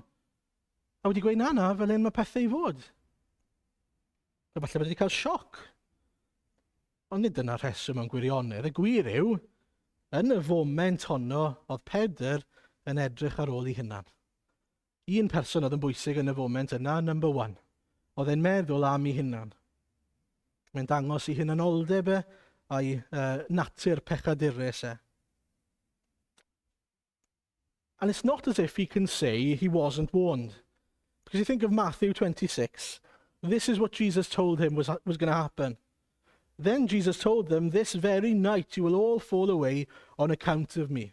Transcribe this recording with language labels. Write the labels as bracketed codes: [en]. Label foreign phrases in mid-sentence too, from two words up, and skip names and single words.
[cy] A wedi gweud na, fel un mae pethau i fod. A falle bod wedi cael sioc. Ond nid dyna'r rheswm yn gwirionedd. Y gwir yw, yn y foment honno, oedd Pedr yn edrych ar ôl ei hunan. Un person oedd yn bwysig yn y foment yna, [en] number one. [cy] Oedd e'n meddwl am ei hunan. Mae'n dangos ei hunanoldeb a'i natur pechadurus e. [en] And it's not as if he can say he wasn't warned. Because you think of Matthew 26, this is what Jesus told him was going to happen. Then Jesus told them, this very night you will all fall away on account of me.